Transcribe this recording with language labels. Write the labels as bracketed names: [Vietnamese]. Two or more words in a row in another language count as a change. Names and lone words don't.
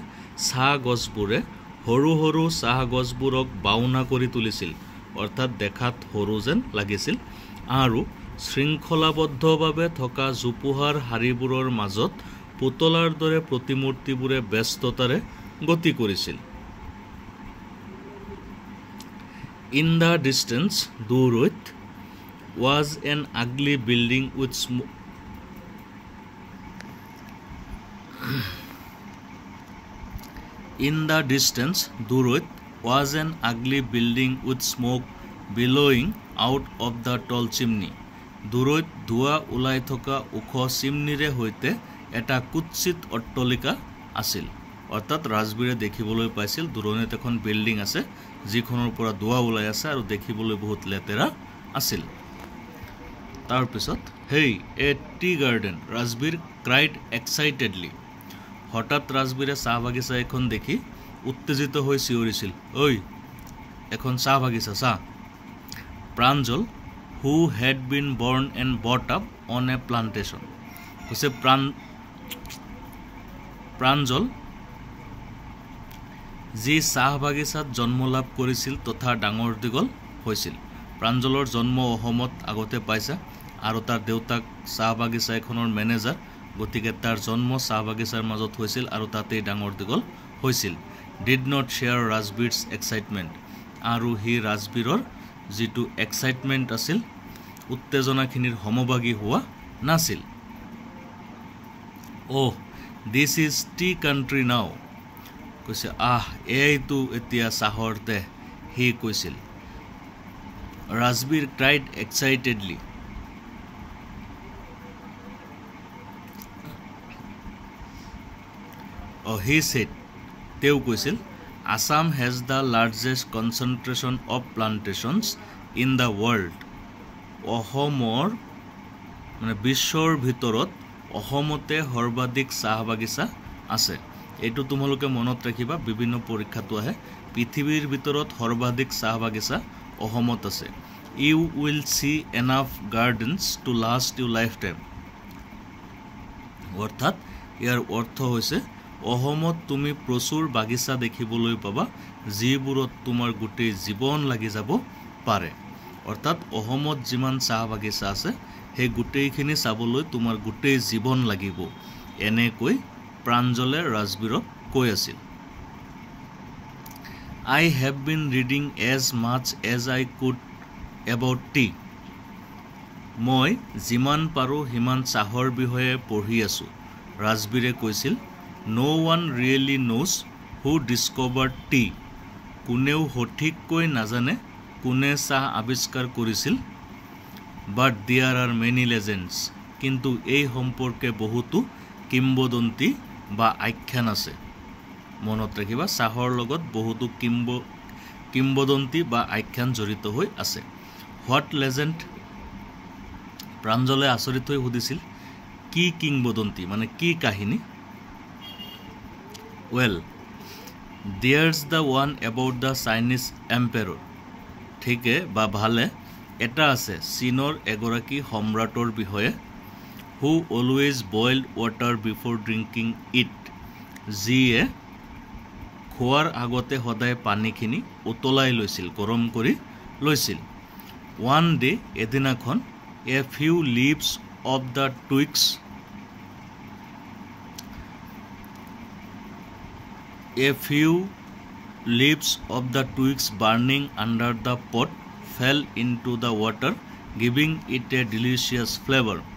[Assamese] চাহ গছবোৰে সৰু সৰু চাহ গছবোৰক বাওনা কৰি তুলিছিল, অৰ্থাৎ দেখাত সৰু যেন লাগিছিল, আৰু শৃংখলাবদ্ধভাৱে থকা জোপোহাৰ শাৰীবোৰৰ মাজত পুতলাৰ দৰে প্ৰতিমূৰ্তিবোৰে ব্যস্ততাৰে গতি কৰিছিল। [English] in the distance, দূৰৈত, was an ugly building with in the distance, দূৰৈত, was an ugly building with smoke billowing out of the tall chimney. [Assamese] দূৰৈত ধোঁৱা ওলাই থকা ওখ চিমনিৰে সৈতে এটা কুৎসিত অট্টালিকা আছিল অৰ্থাৎ ৰাজবীৰে দেখিবলৈ পাইছিল দূৰণিত এখন বিল্ডিং আছে যিখনৰ পৰা ধোঁৱা ওলাই আছে আৰু দেখিবলৈ বহুত লেতেৰা আছিল তাৰ পিছত [English] Hey a tea garden Rajbir cried excitedly [Assamese] হঠাৎ ৰাজবীৰে চাহ বাগিচা এখন দেখি উত্তেজিত হৈ চিঞৰিছিল ঐ এখন চাহ বাগিচা চাহ প্ৰাঞ্জল [English] who had been born and brought up on a plantation [Assamese] কৈছে প্ৰাঞ্জল যি চাহ বাগিচাত জন্ম লাভ কৰিছিল তথা ডাঙৰ দীঘল হৈছিল প্ৰাঞ্জলৰ জন্ম অসমত আগতে পাইছে আৰু তাৰ দেউতাক চাহ বাগিচা এখনৰ মেনেজাৰ গতিকে তাৰ জন্ম চাহ বাগিচাৰ মাজত হৈছিল আৰু তাতেই ডাঙৰ দীঘল হৈছিল [English] did not share Rajbir's excitement [Assamese] আৰু হি ৰাজবীৰৰ যেটো এক্সাইটমেন্ট আছিল উত্তেজনাখিনিৰ সমভাগী হোৱা নাছিল [English] Oh this is tea country now [Assamese] কৈছে এইটো এতিয়া চাহৰতে হি কৈছিল ৰাজবীৰ [English] cried excitedly he said [Assamese] তেওঁ কৈছিল [English] Assam has the largest concentration of plantations in the world [Assamese] অসমৰ মানে বিশ্বৰ ভিতৰত অসমতে সৰ্বাধিক চাহ বাগিচা আছে এটো তোমালোকে মনত ৰাখিবা বিভিন্ন পৰীক্ষাটো আহে পৃথিৱীৰ ভিতৰত সৰ্বাধিক চাহ বাগিচা অসমত আছে [English] you will see enough gardens to last your lifetime [Assamese] অৰ্থাৎ ইয়াৰ অৰ্থ হৈছে অসমত তুমি প্ৰচুৰ বাগিচা দেখিবলৈ পাবা যিবোৰত তোমাৰ গোটেই জীৱন লাগি যাব পাৰে অৰ্থাৎ অসমত যিমান চাহ বাগিচা আছে সেই গোটেইখিনি চাবলৈ তোমাৰ গোটেই জীৱন লাগিব এনেকৈ প্ৰাঞ্জলে ৰাজবীৰক কৈ আছিল [English] I have been reading as much as I could about tea [Assamese] মই যিমান পাৰো হিমান চাহৰ বিষয়ে পঢ়ি আছো ৰাজবীৰে কৈছিল [English] No one really knows who discovered tea. [Assamese] কোনেও সঠিককৈ নাজানে কোনে চাহ আৱিষ্কাৰ কৰিছিল [English] but there are many legends [Assamese] কিন্তু এই সম্পৰ্কে বহুতো কিম্বদন্তি বা আখ্যান আছে মনত ৰাখিবা চাহৰ লগত বহুতো কিম্বদন্তি বা আখ্যান জড়িত হৈ আছে [English] what legend [Assamese] প্ৰাঞ্জলে আচৰিত হৈ সুধিছিল কি কিম্বদন্তি মানে কি কাহিনী [English] Well, there's the one about the Chinese emperor. [Assamese] ঠিকে বা ভালে এটা আছে চীনৰ এগৰাকী সম্ৰাটৰ বিষয়ে [English] who always boiled water before drinking it. [Assamese] যিয়ে খোৱাৰ আগতে সদায় পানীখিনি উতলাই লৈছিল গৰম কৰি লৈছিল [English] One day এদিনাখন a few leaves of the twigs A few leaves of the twigs burning under the pot fell into the water, giving it a delicious flavor.